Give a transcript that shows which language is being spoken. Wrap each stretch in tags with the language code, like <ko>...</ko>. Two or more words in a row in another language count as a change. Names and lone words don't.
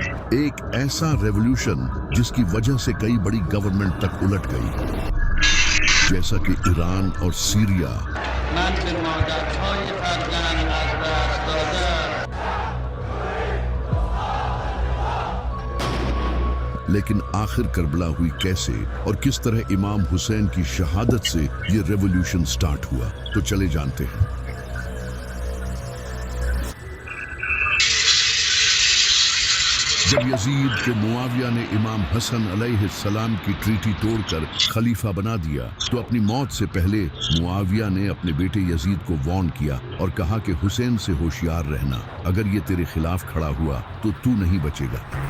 <ur>ایک ایسا ریولوشن جس کی وجہ سے کئی بڑی گورنمنٹ تک الٹ گئی، جیسا کہ ایران اور سیریا۔</ur> <fa>من به مادرهای فرزند از دست داده‌ام.</fa> <ur>لیکن آخر کربلا ہوئی کیسے اور کس طرح امام حسین کی شہادت سے یہ</ur> <en>revolution start</en> <ur>ہوا، تو چلے جانتے ہیں۔ جب یزید کو معاویہ نے امام حسن علیہ السلام کی ٹریٹی توڑ کر خلیفہ بنا دیا تو اپنی موت سے پہلے معاویہ نے اپنے بیٹے یزید کو وارن کیا اور کہا کہ حسین سے ہوشیار رہنا، اگر یہ تیرے خلاف کھڑا ہوا تو نہیں بچے گا۔</ur>